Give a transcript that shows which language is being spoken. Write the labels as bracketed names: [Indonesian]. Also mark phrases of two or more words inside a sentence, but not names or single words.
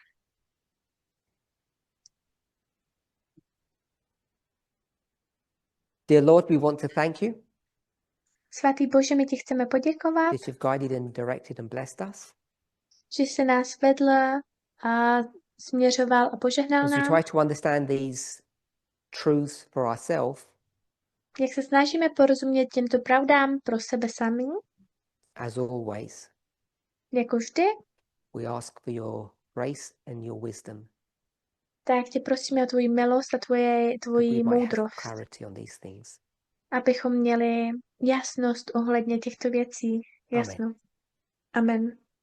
[English] Dear Lord, we want to thank you [Czech] Svatý Bože, my ti chceme poděkovat, [English] that you've guided and directed and blessed us. [Czech] že jsi nás vedl a směřoval a požehnal [English] As we [Czech] nám. [English] try to understand these truths for ourselves, [Czech] Jak se snažíme porozumět těmto pravdám pro sebe sami, [English] as always, [Czech] jako vždy, [English] we ask for your grace and your wisdom, [Czech] tak tě prosíme o tvoji milost a [English] that we [Czech] tvoji [English] might have [Czech] moudrost, [English] clarity on these things. [Czech] abychom měli jasnost ohledně těchto věcí. Jasno. Amen.